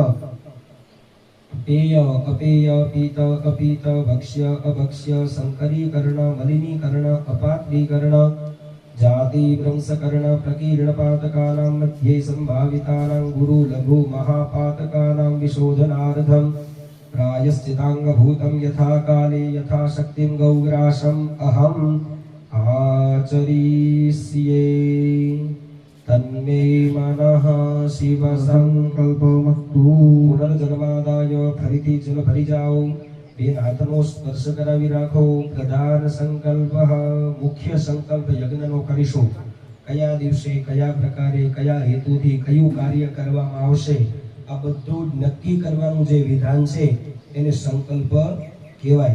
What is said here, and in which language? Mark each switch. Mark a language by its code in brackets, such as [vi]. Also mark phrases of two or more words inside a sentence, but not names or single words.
[sa] पेय अपेय पीत अपीत भक्ष्य अभक्ष्य संकरीकरण मलिनीकरण अपात्रीकरण जाति भ्रंशकरण प्रकीर्ण पातकानां मध्ये संभावितानां गुरु लघु महापातकानां विशोधनार्थम प्रायश्चितांगभूतं यथा काले यथा शक्तिं गौग्रासम् अहम् आचरिष्ये. तन्मे मनः शिव संकल्पमस्तु. [gu] पुनर्जन्मादाय फरीથી ચલો ફરી જાઓ. બે હાથનો સ્પર્શ કરાવી રાખો. પ્રધાન સંકલ્પ, મુખ્ય સંકલ્પ યજ્ઞનો કરીશું. કયા દિવસે કયા પ્રકારે કયા હેતુથી કયું કાર્ય કરવામાં આવશે આ બધું નક્કી કરવાનું જે વિધાન છે એને સંકલ્પ કહેવાય.